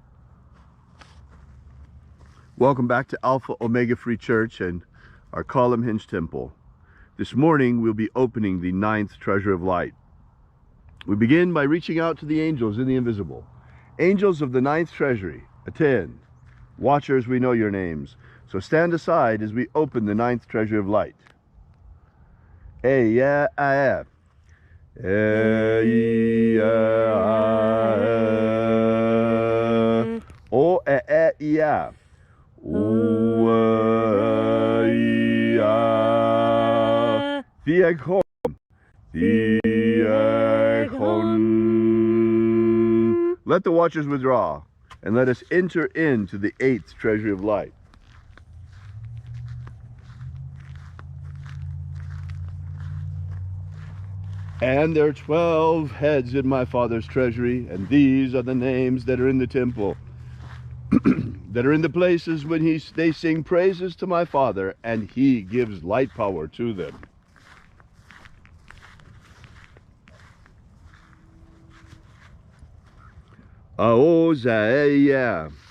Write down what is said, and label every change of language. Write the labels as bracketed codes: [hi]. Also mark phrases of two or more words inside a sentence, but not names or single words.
[en] Welcome back to Alpha Omega Free Church and our Column Hinge Temple. This morning we'll be opening the 9th Treasure of Light. We begin by reaching out to the angels in the invisible. Angels of the 9th Treasury, attend. Watchers, we know your names. So stand aside as we open the 9th Treasure of Light. A-ya-a-ya. A-ya-a-ya. O-a-a-ya. O-a-a-ya. Theagon. Theagon. Let the watchers withdraw, and let us enter into the 8th treasury of light. And there are 12 heads in my Father's treasury, and these are the names that are in the temple, that are in the places when they sing praises to my Father, and he gives light power to them. Aozaiah.